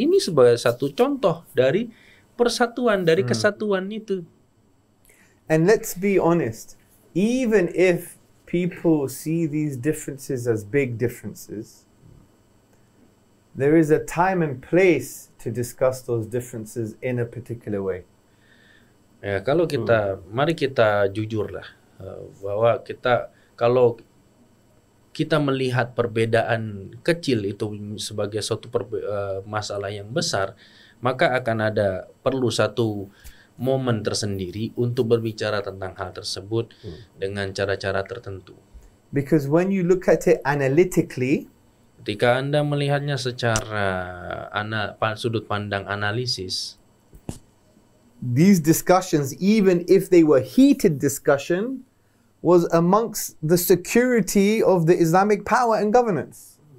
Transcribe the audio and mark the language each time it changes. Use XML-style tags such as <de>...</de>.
<id>Ini sebagai satu contoh dari persatuan, dari kesatuan itu.</id> <en>And let's be honest, even if people see these differences as big differences, there is a time and place to discuss those differences in a particular way.</en> <id>Ya, kalau kita, mari kita jujurlah bahwa kalau kita melihat perbedaan kecil itu sebagai suatu masalah yang besar, maka akan perlu satu momen tersendiri untuk berbicara tentang hal tersebut dengan cara-cara tertentu.</id> <en>Because when you look at it analytically,</en> <id>ketika Anda melihatnya secara sudut pandang analisis,</id> <en>these discussions, even if they were heated discussion, was amongst the security of the Islamic power and governance.</en>